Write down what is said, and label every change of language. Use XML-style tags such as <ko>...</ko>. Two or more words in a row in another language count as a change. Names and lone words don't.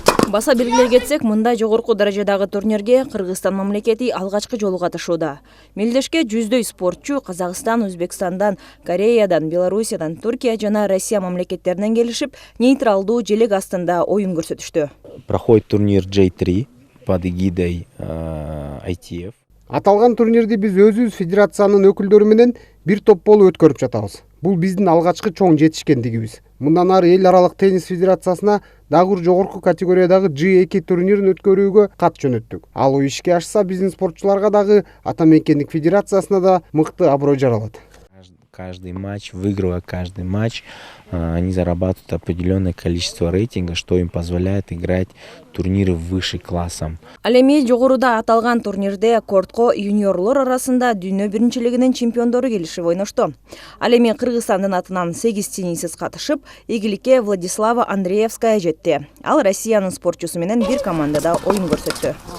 <ky>Баса белгилей кетсек, мындай жогорку даражадагы турнирге Кыргызстан мамлекети алгачкы жолу катышууда. Мелдешке жүздөй спортчу Казакстан, Өзбекстандан, Кореядан, Белоруссиядан, Туркия жана Россия мамлекеттеринен келишип, нейтралдуу желек астында оюн көрсөтүштү.</ky> <ru>Проходит турнир J3 под эгидой ITF.</ru> <ky>Аталган турнирди биз өзүбүз федерациянын өкүлдөрү менен бир топ болуп өткөрүп жатабыз. Бул биздин алгачкы чоң жетишкендигибиз. Мындан ары эл аралык теннис федерациясына дагы бир жогорку категориядагы J2 турнирин өткөрүүгө кат жөнөттүк. Ал ишке ашса, биздин спортчуларга дагы ата мекендик федерациясына да мыкты аброй жаралат.</ky> <ru>Каждый матч, выигрывая каждый матч, они зарабатывают определенное количество рейтинга, что им позволяет играть турниры выше классом.</ru> <ky>Ал эми жогоруда аталган турнирде кортко юниорлор арасында дүйнө биринчилигинин чемпиондору келишип ойношту. Ал эми Кыргызстандын атынан 8 теннисист катышып, ийгиликке Владислава Андреевская жетти. Ал Россиянын спортчусу менен бир командада оюн көрсөттү.</ky>